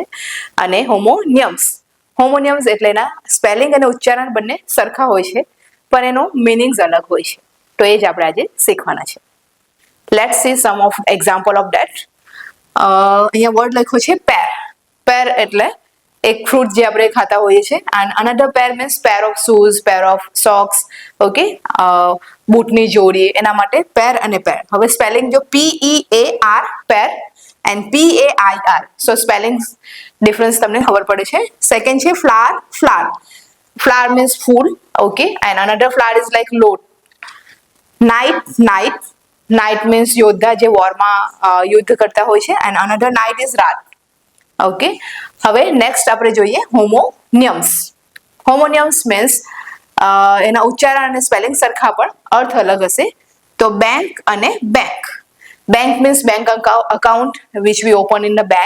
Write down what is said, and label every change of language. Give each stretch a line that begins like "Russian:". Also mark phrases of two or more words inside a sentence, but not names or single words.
Gujarati: અને હોમોનિયમ્સ એટલે એના સ્પેલિંગ અને ઉચ્ચારણ બંને સરખા હોય છે પણ એનો મીનિંગ્સ અલગ હોય છે. તો એ જ આપણે આજે શીખવાના છે.
English: Let's see some of example of that.
Gujarati: અહીંયા વર્ડ લખ્યો છે પેર. પેર એટલે એક ફ્રૂટ જે આપણે ખાતા હોઈએ છીએ.
English: and another pair means pair of shoes, pair of socks,
Gujarati: okay, બૂટની જોડી, એના માટે પેર અને પેર. હવે સ્પેલિંગ જો PEAR પેર and PAIR, સો સ્પેલિંગ ડિફરન્સ તમને ખબર પડે છે. સેકન્ડ છે ફ્લાવર. ફ્લાવર means ફૂલ,
English: okay, and another flower is like load.
Gujarati: નાઇટ means યોદ્ધા જે વોરમાં યુદ્ધ કરતા હોય છે.
English: and another night is રાત.
Gujarati: ઓકે, હવે નેક્સ્ટ આપણે જોઈએ હોમોનિયમ્સ. હોમોનિયમ્સ મીન્સ એના ઉચ્ચારણ અને સ્પેલિંગ સરખા પણ અર્થ અલગ હશે. તો બેંક અને બેંક.
English: bank means bank account which we open in the bank.